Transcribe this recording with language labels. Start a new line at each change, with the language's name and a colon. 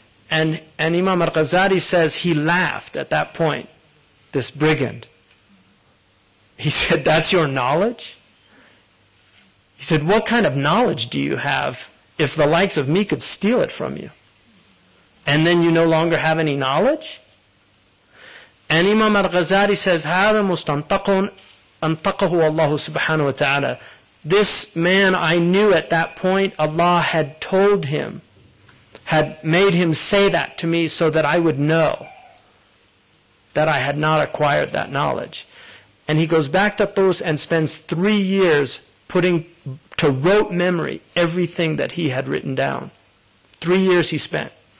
English: And Imam al-Ghazali says he laughed at that point, this brigand. He said, that's your knowledge? He said, what kind of knowledge do you have if the likes of me could steal it from you? And then you no longer have any knowledge? And Imam al-Ghazali says,
Arabic: هذا مستنطق أنطقه الله سبحانه وتعالى.
English: This man, I knew at that point, Allah had told him, had made him say that to me so that I would know that I had not acquired that knowledge. And he goes back to Tus and spends 3 years putting to rote memory everything that he had written down. 3 years he spent.